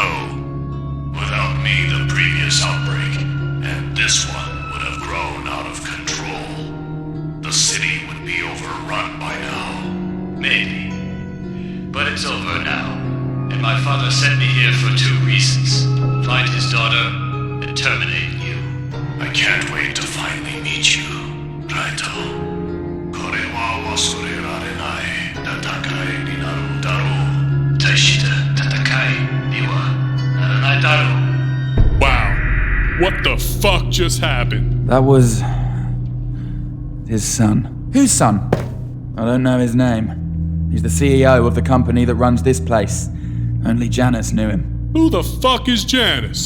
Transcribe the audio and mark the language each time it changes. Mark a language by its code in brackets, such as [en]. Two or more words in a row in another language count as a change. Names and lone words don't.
[en] Without me, the previous outbreak, and this one would have grown out of control. The city would be overrun by now. Maybe. But it's over now. And my father sent me here for 2 reasons. Find his daughter and terminate you. I can't wait to finally meet you, Raito. [ja] これは忘れられない戦いになるだろう. 大した戦いにはならないだろう. [en] Wow. What the fuck just happened? That was... his son. Whose son? I don't know his name. He's the CEO of the company that runs this place. Only Janice knew him. Who the fuck is Janice?